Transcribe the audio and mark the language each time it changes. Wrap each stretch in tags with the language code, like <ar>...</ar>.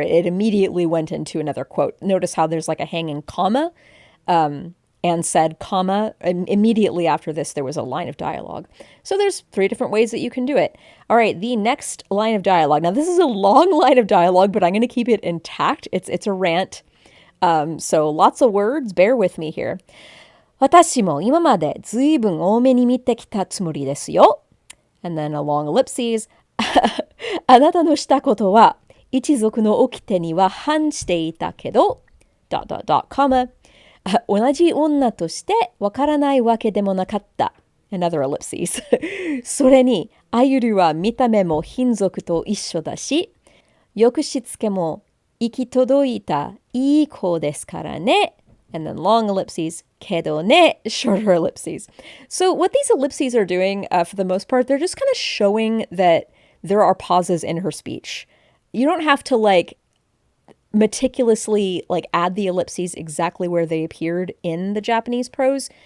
<en>It immediately went into another quote. Notice how there's like a hanging comma, and said comma. Immediately after this, there was a line of dialogue. So there's 3 different ways that you can do it. All right, the next line of dialogue. Now, this is a long line of dialogue, but I'm going to keep it intact. It's a rant. So lots of words. Bear with me here.</en> <ja>私も今までずいぶん多めに見てきたつもりですよ.</ja> <en>And then a long ellipses.</en> <ja>あなたのしたことは一族の掟には反していたけど、</ja> <en>comma.</en> <ja>同じ女としてわからないわけでもなかった。</ja> <en>Another ellipses.</en> <ja>それに、あゆるは見た目も品族と一緒だし、よくしつけも行き届いたいい子ですからね.</ja> <en>And then long ellipses,</en> <ja>けどね,</ja> <en>shorter ellipses. So what these ellipses are doing, for the most part, they're just kind of showing that there are pauses in her speech. You don't have to like meticulously like add the ellipses exactly where they appeared in the Japanese prose.</en>